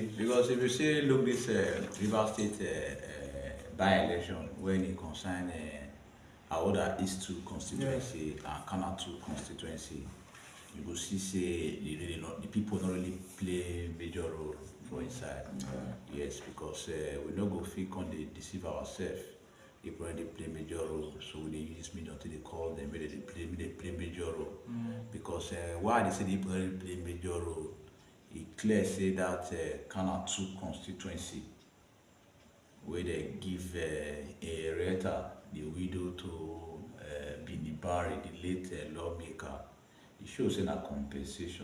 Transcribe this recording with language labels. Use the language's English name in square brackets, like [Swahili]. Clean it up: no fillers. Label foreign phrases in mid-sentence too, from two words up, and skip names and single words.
[Nigerian Pidgin] Because if you say look this Rivers State by-election when e concern Ahoada East 2 constituency and Khana 2 constituency, you go see say the people don't really play major role for inside. Yes, because we no go fit come dey deceive ourselves. People already play major role, so we dey use media to dey call them, make they play major role. Because why they say the people already play major role, e clear say that Khana 2 constituency, where they give Reta, the widow to Binibari, the late lawmaker, it shows in a compensation.